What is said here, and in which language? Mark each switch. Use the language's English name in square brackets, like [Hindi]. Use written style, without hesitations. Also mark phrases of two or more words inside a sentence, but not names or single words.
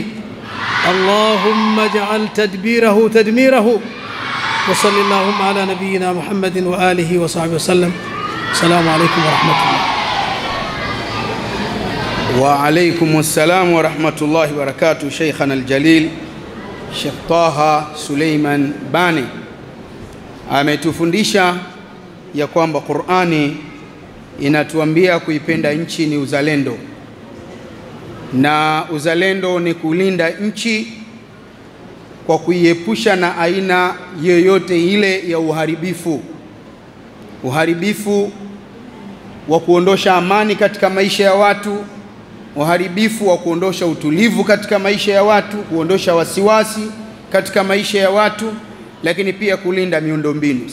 [Arabic] اللهم اجعل تدبيره تدميره. وصل اللهم على نبينا محمد وآله وصحبه وسلم. السلام عليكم ورحمة الله. وعليكم السلام ورحمة الله وبركاته. شيخنا الجليل [Swahili] Sheikh Taha Suleiman Bani ametufundisha ya kwamba Qur'ani inatuambia kuipenda nchi ni uzalendo, na uzalendo ni kulinda nchi kwa kuiepusha na aina yoyote ile ya uharibifu wa kuondosha amani katika maisha ya watu, uharibifu wa kuondosha utulivu katika maisha ya watu, kuondosha wasiwasi katika maisha ya watu, lakini pia kulinda miundombinu.